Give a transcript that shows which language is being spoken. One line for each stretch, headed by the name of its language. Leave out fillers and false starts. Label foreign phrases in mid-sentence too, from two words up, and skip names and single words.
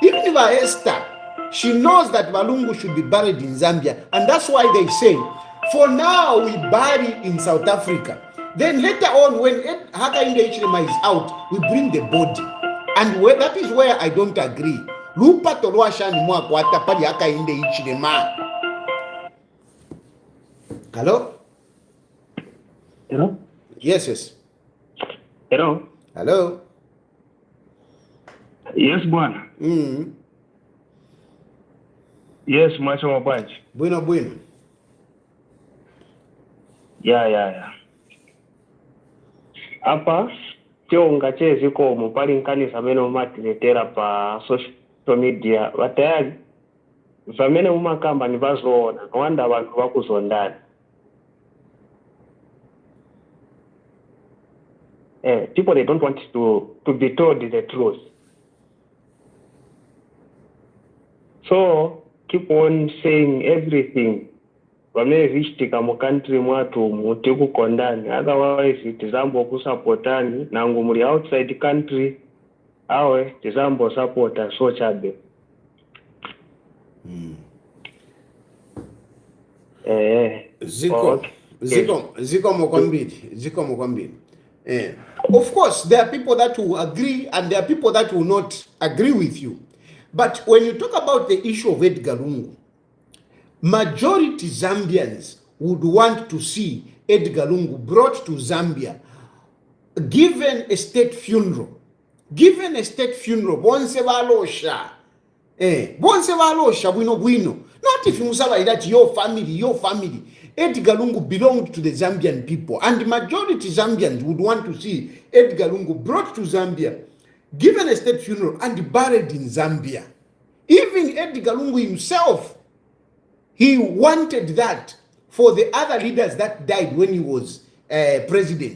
English: Even if Esther, she knows that Balungu should be buried in Zambia. And that's why they say, for now, we bury in South Africa. Then later on, when Hakainde Hichilema is out, we bring the body. And that is where I don't agree.
Bemba: Lupa tolwashani mwa kwata pali Hakainde Hichilema.
English: Hello? Hello? Yes. Hello? Hello? Yes, bwana. Yes,
Nyanja: mwacho mwapaji.
English: Bueno. Yeah.
Nyanja: Apa, chonga cheziko mupali nkanisa mene umatiletera pa social media. Watayari, zamene umakamba ni bazoona.
Bemba: Wanda abantu bakuzondana.
English: People, they don't want to be told the truth. So, keep on saying everything.
Nyanja: Vamevishtika mu country mwatu muti kukondani. Otherwise, tizambo kusupportani. Nangu muri
English: outside country,
Nyanja: awe tizambo supporta so chabe. Ziko mokwambili.
English: Of course, there are people that will agree and there are people that will not agree with you. But when you talk about the issue of Edgar Lungu, majority Zambians would want to see Edgar Lungu brought to Zambia, given a state funeral.
Bemba: Bonse valosha bwino.
English: Not if you say that your family. Edgar Lungu belonged to the Zambian people, and the majority Zambians would want to see Edgar Lungu brought to Zambia, given a state funeral, and buried in Zambia. Even Edgar Lungu himself, he wanted that for the other leaders that died when he was president.